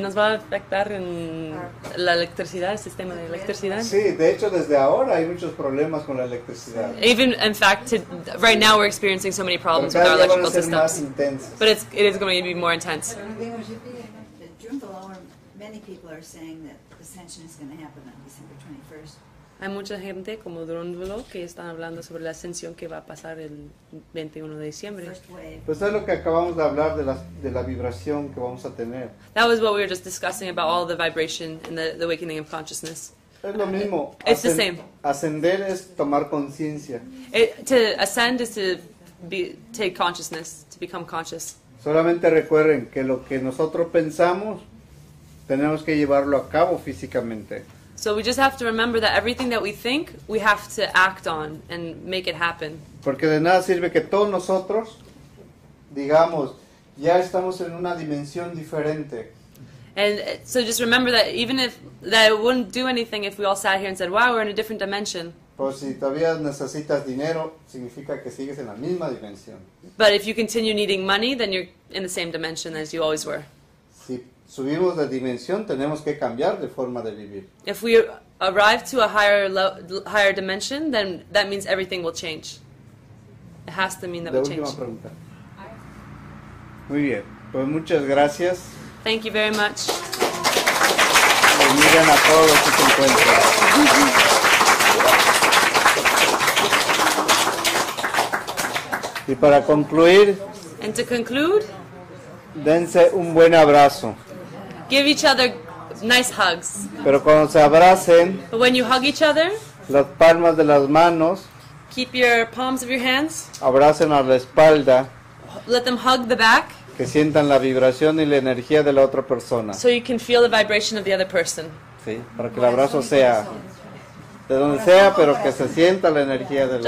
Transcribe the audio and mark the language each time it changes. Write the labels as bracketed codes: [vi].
[es] Nos va a afectar en la electricidad, el sistema de electricidad. Sí, de hecho, desde ahora hay muchos problemas con la electricidad. [en] Even, in fact, right now we're experiencing so many problems [es] Pero [en] with our [es] cada día van a [en] electrical [es] ser más [en] systems. [es] intensas. [en] But it is going to be more intense. The Drumbelower, many people are saying that ascension is going to happen on December 21st. [es] Hay mucha gente como Drunvalo que están hablando sobre la ascensión que va a pasar el 21 de diciembre. [en] First wave. [es] Pues es lo que acabamos de hablar de la vibración que vamos a tener. [en] That was what we were just discussing about all the vibration and the awakening of consciousness. [es] Es lo mismo. [en] It's the same. [es] Ascender es tomar conciencia. [en] To ascend is to take consciousness, to become conscious. [es] Solamente recuerden que lo que nosotros pensamos tenemos que llevarlo a cabo físicamente. [en] So we just have to remember that everything that we think, we have to act on and make it happen. [es] Porque de nada sirve que todos nosotros digamos, ya estamos en una dimensión diferente. [en] And so just remember that even if that it wouldn't do anything if we all sat here and said, wow, we're in a different dimension. [es] Pues si todavía necesitas dinero, significa que sigues en la misma dimensión. [en] But if you continue needing money, then you're in the same dimension as you always were. [es] Si subimos de dimensión, tenemos que cambiar de forma de vivir. [en] If we arrive to a higher dimension, then that means everything will change. It has to mean that [es] La [en] will [es] última [en] change. [es] pregunta. Muy bien, pues muchas gracias. [en] Thank you very much. [es] Miren a todos los que se encuentran. Y para concluir, [en] And to conclude, [es] dense un buen abrazo. [en] give each other nice hugs. [es] Pero cuando se abracen, [en] But when you hug each other, [es] las palmas de las manos [en] keep your palms of your hands, [es] abracen a la espalda, [en] let them hug the back [es] que sientan la vibración y la energía de la otra persona. [en] so you can feel the vibration of the other person. [es] ¿Sí? Para que el abrazo sea de donde sea, pero que se sienta la energía de la